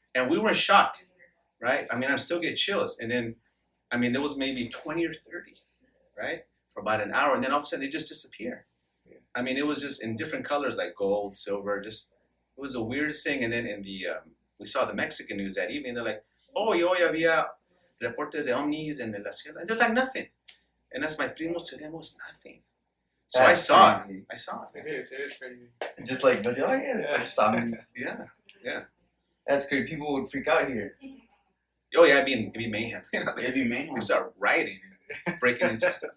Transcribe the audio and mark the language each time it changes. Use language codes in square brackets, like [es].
[en] And we were in shock, right? I mean, I still get chills. And then, I mean, there was maybe 20 or 30, right? For about an hour. And then all of a sudden, they just disappear. Yeah. I mean, it was just in different colors, like gold, silver, just, it was the weirdest thing. And then we saw the Mexican news that evening. They're like, oh, [es] hoy había reportes de ovnis en la ciudad. [en] And there's like nothing. And that's my primos, to them was nothing. So That's I saw crazy. it. I saw it. It is crazy. Just like, oh yeah, it's like zombies. Yeah. That's great. People would freak out here. Oh yeah, it'd be mayhem. You know, It'd be mayhem. we start rioting and breaking into stuff.